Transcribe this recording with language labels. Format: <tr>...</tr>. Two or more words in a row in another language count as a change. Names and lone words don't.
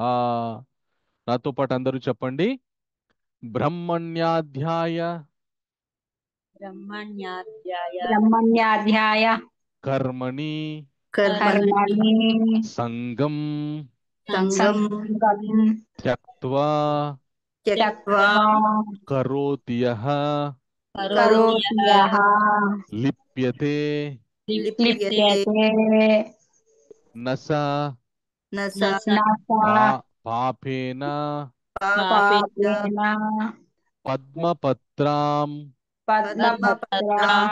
<te>నాతో పాటు అందరూ చెప్పండి. బ్రహ్మణ్యాధ్యాయ</te> <sa>బ్రహ్మణ్యాధ్యాయ కర్మణి కర్మణి కర్మణి సంగం సంగం సంగం త్యక్త్వా త్యక్త్వా కరోతి యః కరోతి యః లిప్యతే లిప్యతే నస నస పాపేన పాపేన పద్మపత్రాం పద్మపత్రాం</sa>